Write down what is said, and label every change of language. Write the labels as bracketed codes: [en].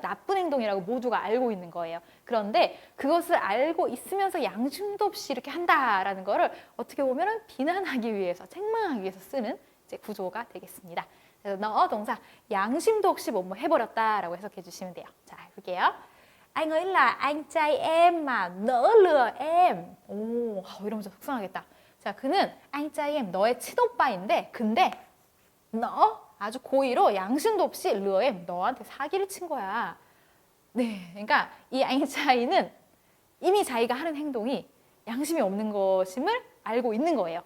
[ko] 나쁜 행동이라고 모두가 알고 있는 거예요. 그런데 그것을 알고 있으면서 양심도 없이 이렇게 한다라는 거를 어떻게 보면 비난하기 위해서, 책망하기 위해서 쓰는 이제 구조가 되겠습니다. 그래서 너 동사 양심도 없이 뭐뭐 해버렸다라고 해석해 주시면 돼요. 자, 볼게요. [vi] Anh ấy là anh trai em mà nỡ lừa em. [ko] 오, 이러면 좀 속상하겠다. 자, 그는 [vi] anh trai em, [ko] 너의 친오빠인데 근데 너 아주 고의로 양심도 없이 [vi] lừa em, [ko] 너한테 사기를 친 거야. 네, 그러니까 이 anh trai 는 이미 자기가 하는 행동이 양심이 없는 것임을 알고 있는 거예요.